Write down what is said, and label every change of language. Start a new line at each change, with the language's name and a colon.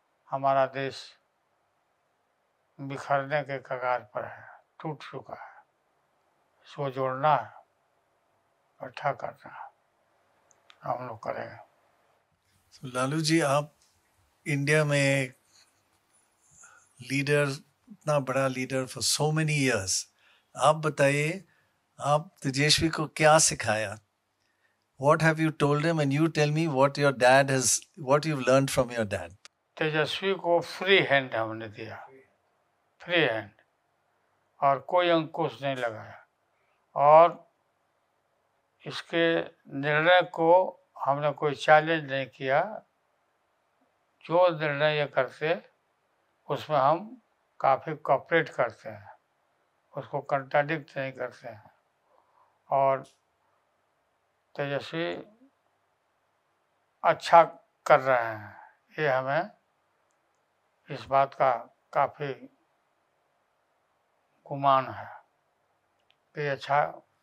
Hindi: हमारा देश बिखरने के कगार पर है, टूट चुका है, इसको जोड़ना है, इकट्ठा करना है, हम लोग करेंगे। So, लालू जी, आप इंडिया में लीडर, इतना बड़ा leader
English: for so many years,
Hindi: आप बताइए आप तेजस्वी को क्या सिखाया?
English: What have you told him? And you tell me what your dad has, what you've learned from your dad.
Hindi: तेजस्वी को फ्री हैंड हमने दिया, फ्री हैंड, और कोई अंकुश नहीं लगाया, और इसके निर्णय को हमने कोई चैलेंज नहीं किया। जो निर्णय ये करते उसमें हम काफ़ी कोऑपरेट करते हैं, उसको कंट्राडिक्ट नहीं करते हैं, और तेजस्वी अच्छा कर रहे हैं, ये हमें इस बात का काफ़ी गुमान है कि अच्छा।